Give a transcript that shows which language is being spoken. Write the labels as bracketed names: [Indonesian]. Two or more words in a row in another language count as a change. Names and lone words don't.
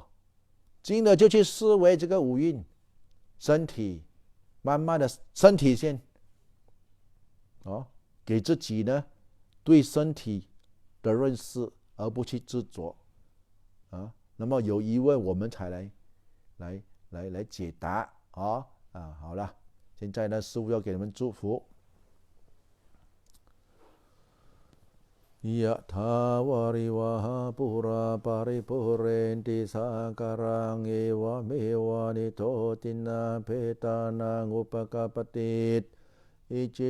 [Chinese] 静了就去思维这个五蕴，身体，慢慢的身体先，给自己呢对身体的认识，而不去执着啊。那么有疑问我们才来解答啊。好了，现在呢师父要给你们祝福。 [Pali] ยะถาวาริวหาปุราปาริปุเรนติสาการังเอวเมวะนิโตตินาเพตานังอุปกปติอิจิ